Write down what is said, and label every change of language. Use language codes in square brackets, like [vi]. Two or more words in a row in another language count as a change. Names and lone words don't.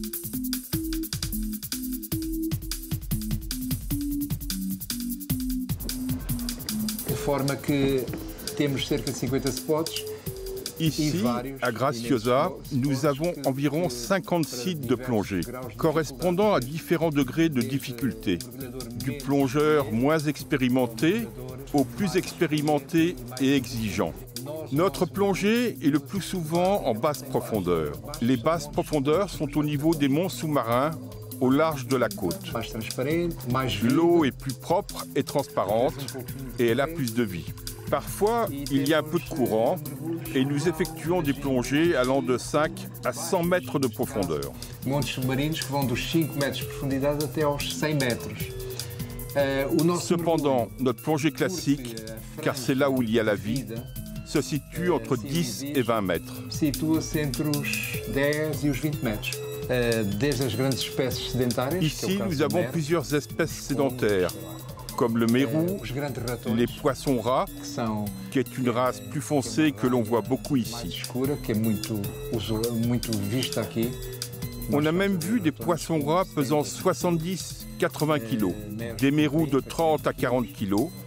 [pt] De forma que temos cerca de 50 spots. [fr] Ici, à Graciosa, nous avons environ 50 sites de plongée, correspondant à différents degrés de difficulté, du plongeur moins expérimenté au plus expérimenté et exigeant. Notre plongée est le plus souvent en basse profondeur. Les basses profondeurs sont au niveau des monts sous-marins, au large de la côte. L'eau est plus propre et transparente et elle a plus de vie. Parfois, il y a un peu de courant et nous effectuons des plongées allant de 5 à 100 mètres de profondeur. [pt] Montes submarinos que vão dos 5 metros de profundidade até aos 100 metros. [fr] Cependant, notre plongée classique, car c'est là où il y a la vie, se situe entre 10 et 20 mètres. [pt] Situa-se entre os 10 e os 20 metros. Desde as grandes espécies sedentárias. [fr] Ici, nous avons plusieurs espèces sédentaires, comme le mérou, les poissons rats, qui est une race plus foncée que l'on voit beaucoup ici. On a même vu des poissons rats pesant 70-80 kg, des mérous de 30 à 40 kg.